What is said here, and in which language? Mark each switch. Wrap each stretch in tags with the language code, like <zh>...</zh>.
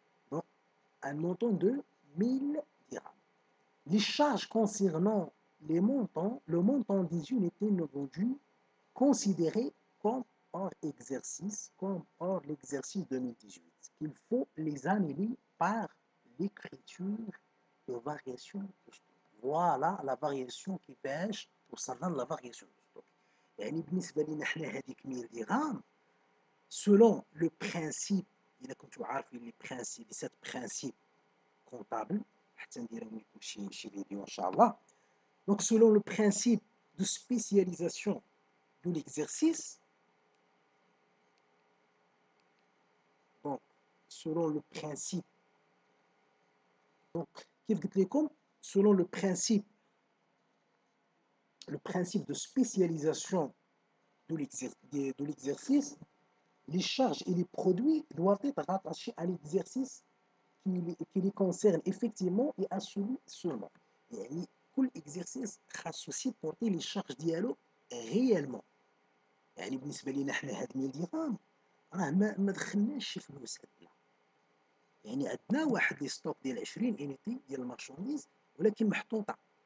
<fr>Donc un montant de 1000 dirhams. Les charges concernant le montant des unités non vendues considérées comme hors exercice, comme hors l'exercice 2018. Il faut les annuler par l'écriture de variation de stock. Voilà la variation qui pêche</fr> <ar>وصلنا</ar> <fr>la variation de stock.</fr> <ar>يعني بالنسبة لنا حنا هذيك 1000 درهم</ar> <fr>selon le principe</fr> <ar>إذا كنتوا عارفين لي برانسيب 7 برانسيب comptable حتى نديرهم لكم شي فيديو ان شاء الله.</ar> <fr>Donc selon le principe de spécialisation de l'exercice, donc selon le principe, donc</fr> <ar>كيف قلت لكم</ar> <fr>selon le principe de spécialisation de l'exercice, les charges et les produits doivent être rattachés à l'exercice qui les concerne effectivement et à celui seulement.</fr> <ar>يعني كل exercice خاصو سيبورتي لي شارج ديالو réellement. يعني بالنسبه لينا حنا هاد 1000 درهم راه ما دخلناش شي فلوس عندنا. يعني عندنا واحد لي ستوك ديال 20 انيتي ديال المارشانديز ولكن محطوطه.</ar>